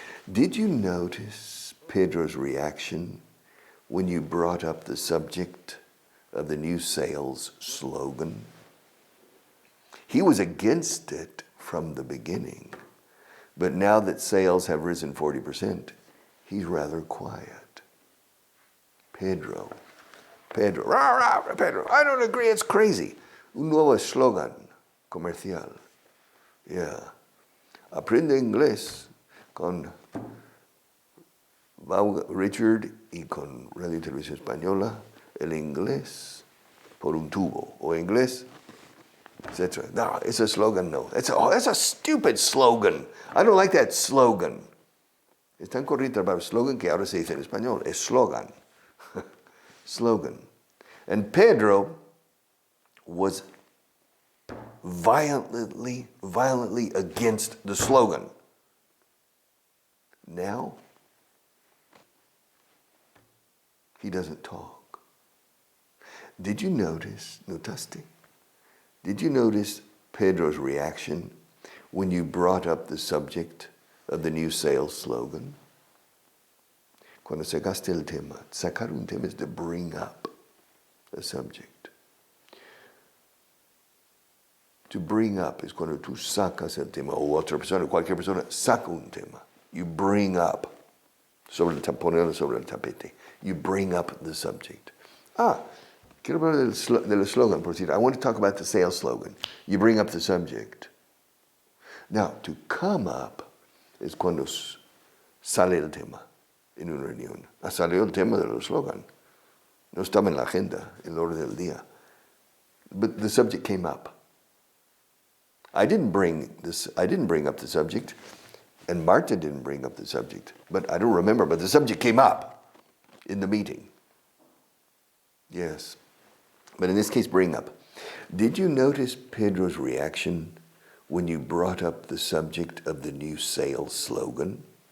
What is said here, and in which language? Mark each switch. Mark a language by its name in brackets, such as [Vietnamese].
[English] Did you notice Pedro's reaction when you brought up the subject of the new sales slogan? He was against it from the beginning. But now that sales have risen 40%, he's rather quiet. Pedro, I don't agree, it's crazy. [Spanish] Un nuevo eslogan comercial. Yeah. Aprende inglés con Richard y con Radio y Televisión Española, el inglés por un tubo, o inglés, etc. [English] No, it's a slogan, no. That's a stupid slogan. I don't like that slogan. [Spanish] Es tan corriente para el slogan que ahora se dice en español. Es slogan. Slogan. [English] And Pedro was violently against the slogan. Now, he doesn't talk. Did you notice, notaste? Did you notice Pedro's reaction when you brought up the subject of the new sales slogan? [Spanish] Cuando sacaste el tema, sacar un tema [English] is to bring up a subject. [Spanish] To bring up es cuando tú sacas el tema, o otra persona, cualquier persona, saca un tema. [English] You bring up, [Spanish] ponerlo sobre el tapete. [English] You bring up the subject. [Spanish] Quiero hablar del slogan, por decir, [English] I want to talk about the sales slogan. You bring up the subject. Now, to come up [Spanish] es cuando sale el tema en una reunión. Salió el tema del slogan. No estaba en la agenda, en el orden del día. [English] But the subject came up. I didn't bring up the subject, and Marta didn't bring up the subject. But I don't remember, but the subject came up in the meeting. Yes. But in this case, bring up. Did you notice Pedro's reaction when you brought up the subject of the new sales slogan?